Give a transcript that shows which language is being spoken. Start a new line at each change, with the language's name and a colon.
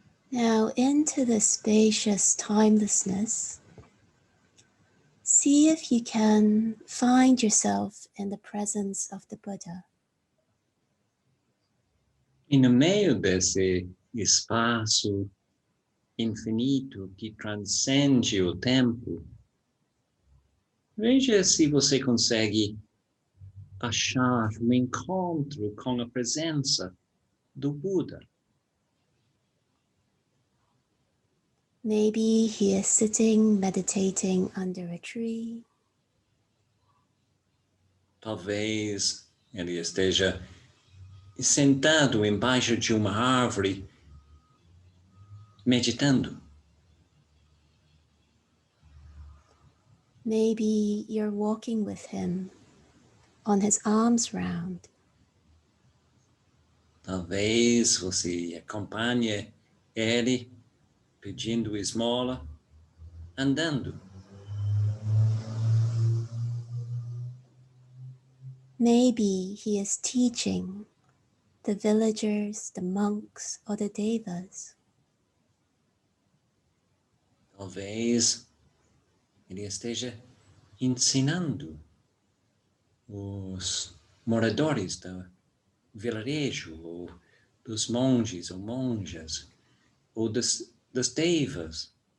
English: Now into the spacious timelessness, see if you can find yourself in the presence of the Buddha.
Portuguese: E no meio desse espaço infinito que transcende o tempo, veja se você consegue achar um encontro com a presença do Buda.
English: Maybe he is sitting, meditating under a tree.
Portuguese: Talvez ele esteja sentado embaixo de uma árvore, meditando.
English: Maybe you're walking with him on his arms round.
Portuguese: Talvez você acompanhe ele pedindo esmola, andando.
English: Maybe he is teaching the villagers, the monks, or the devas.
Portuguese: Talvez ele esteja ensinando os moradores do vilarejo, ou dos monges ou monjas, ou das devas.